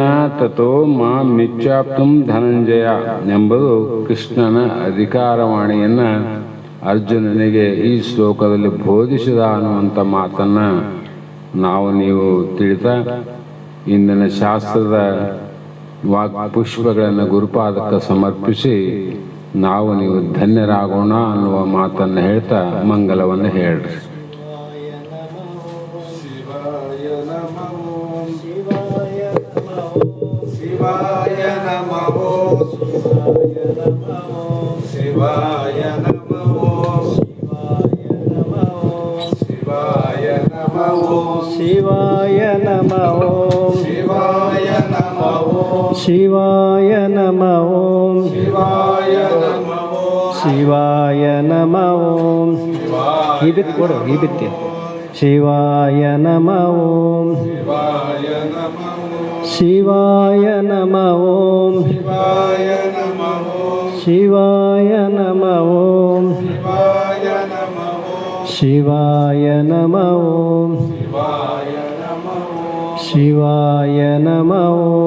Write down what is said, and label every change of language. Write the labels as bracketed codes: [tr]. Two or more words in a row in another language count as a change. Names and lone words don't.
[sa] ತಥೋ ಮಾಂ ನಿತ್ಯಾಪ್ತುಂ ಧನಂಜಯ [kn] ಎಂಬುದು ಕೃಷ್ಣನ ಅಧಿಕಾರವಾಣಿಯನ್ನ ಅರ್ಜುನನಿಗೆ ಈ ಶ್ಲೋಕದಲ್ಲಿ ಬೋಧಿಸಿದ ಅನ್ನುವಂಥ ಮಾತನ್ನ ನೀವು ತಿಳಿತಾ, ಇಂದಿನ ಶಾಸ್ತ್ರದ ಪುಷ್ಪಗಳನ್ನು ಗುರುಪಾದಕ್ಕೆ ಸಮರ್ಪಿಸಿ ನೀವು ಧನ್ಯರಾಗೋಣ ಅನ್ನುವ ಮಾತನ್ನು ಹೇಳ್ತಾ ಮಂಗಲವನ್ನು ಹೇಳ್ರಿ. [sa] ಶಿವಾಯ ನಮಃ ಶಿವಾಯ ನಮಃ ಶಿವಾಯ ನಮಃ ಶಿವಾಯ ನಮಃ ಶಿವಾಯ ನಮಃ ಶಿವಾಯ ನಮಃ ಶಿವಾಯ ನಮಃ ಶಿವಾಯ ನಮಃ [kn] ಈ ಬಿತ್ತು ಕೊಡು, ಈ ಬಿತ್ತಿ. [sa] ಶಿವಾಯ ನಮಃ ಶಿವಾಯ ನಮಃ ಶಿವಾಯ ನಮಃ ಶಿವಾಯ ನಮಃ ಶಿವಾಯ ನಮಃ ಶಿವಾಯ ನಮಃ ಶಿವಾಯ ನಮಃ